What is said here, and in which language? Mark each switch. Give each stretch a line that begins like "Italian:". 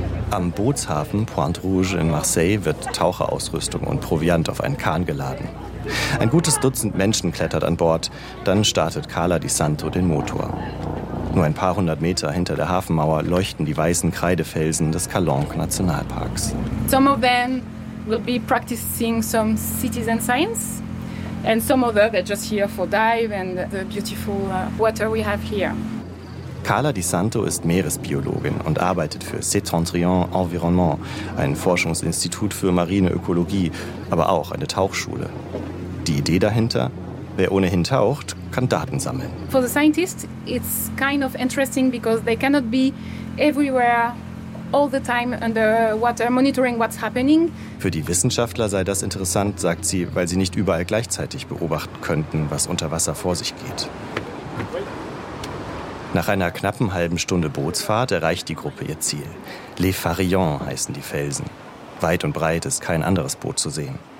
German: Am Bootshafen Pointe Rouge in Marseille wird Taucherausrüstung und Proviant auf einen Kahn geladen. Ein gutes Dutzend Menschen klettert an Bord, dann startet Carla Di Santo den Motor. Nur ein paar hundert Meter hinter der Hafenmauer leuchten die weißen Kreidefelsen des Calanque Nationalparks.
English: Some of them will be practicing some citizen science. And some other, they're just here for dive and the beautiful water we have here.
German: Carla Di Santo ist Meeresbiologin und arbeitet für Cetentrion Environnement, ein Forschungsinstitut für marine Ökologie, aber auch eine Tauchschule. Die Idee dahinter? Wer ohnehin taucht, kann Daten sammeln.
English: For the scientists, it's kind of interesting because they cannot be everywhere all the time under water monitoring what's happening.
German: Für die Wissenschaftler sei das interessant, sagt sie, weil sie nicht überall gleichzeitig beobachten könnten, was unter Wasser vor sich geht. Nach einer knappen halben Stunde Bootsfahrt erreicht die Gruppe ihr Ziel. Les Farillons heißen die Felsen. Weit und breit ist kein anderes Boot zu sehen.